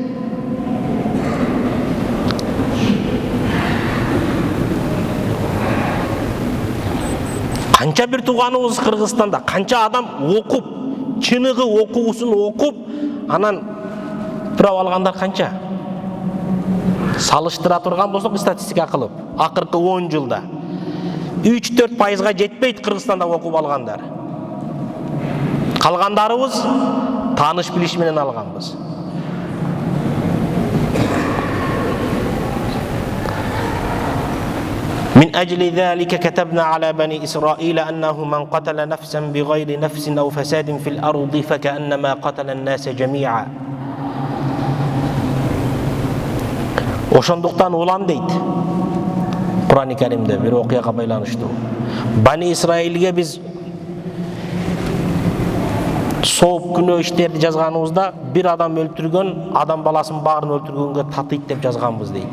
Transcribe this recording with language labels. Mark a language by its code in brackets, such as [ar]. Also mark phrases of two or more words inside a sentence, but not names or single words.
[ky] Канча бир тууганыбыз Кыргызстанда, канча адам окуп, чыныгы окуусун окуп, анан бирок алгандар канча? Салыштыра турган болсок статистика кылып, акыркы 10 жылда 3-4%га жетпейт Кыргызстанда окуп алгандар. Калгандарыбыз тааныш билиш менен алганбыз. [ar] من أجل ذلك كتبنا على بني إسرائيل أنه من قتل نفسا بغير نفس أو فساد في الأرض فكأنما قتل الناس جميعا. [ky] Ошондуктан улан дейт Кур'ан-ы Каримде бир окуяга байланыштуу. Бани Исраилге биз сооп күнөө иштерди жазганыбызда бир адам өлтүргөн адам баласын баарын өлтүргөнгө татыйт деп жазганбыз дейт.